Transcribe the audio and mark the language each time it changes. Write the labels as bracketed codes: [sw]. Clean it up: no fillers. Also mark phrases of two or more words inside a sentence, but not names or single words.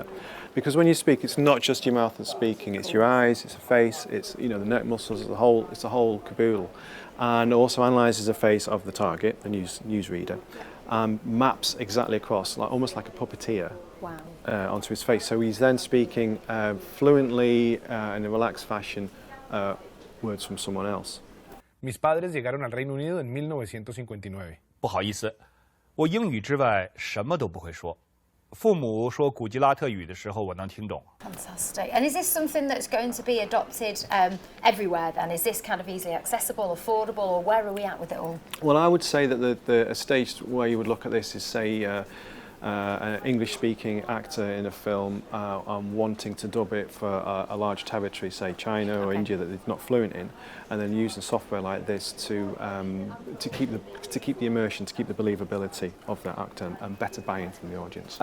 [en] Because when you speak, it's not just your mouth that's speaking, it's your eyes, it's the face, it's the neck muscles, it's the whole caboodle. And also analyses the face of the target, the newsreader, and maps exactly across, almost like a puppeteer. Wow. Onto his face. So he's then speaking fluently in a relaxed fashion words from someone else. [es] Mis padres llegaron al Reino Unido en 1959. [zh] 不好意思，我英语之外什么都不会说。父母说古吉拉特语的时候，我能听懂。 [en] Fantastic. And is this something that's going to be adopted everywhere then? Is this kind of easily accessible, affordable, or where are we at with it all? Well, I would say that a stage where you would look at this is, say, an English-speaking actor in a film wanting to dub it for a large territory, say China or India, that they're not fluent in, and then using software like this to keep the immersion, to keep the believability of that actor and better buy-in from the audience.